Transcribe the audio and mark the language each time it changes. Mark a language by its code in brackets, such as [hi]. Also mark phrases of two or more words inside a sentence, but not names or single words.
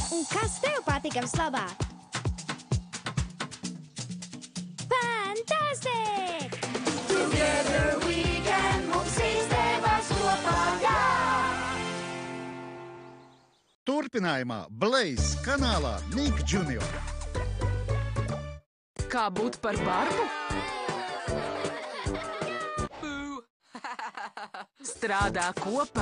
[lv] Un kas tev patika vislabāk? [en] Fantastic! Together we can [lv] mums izdevās kopā, jā! Turpinājumā Blaze kanālā Nick Junior. Kā būt par barbu? Strādā kopā.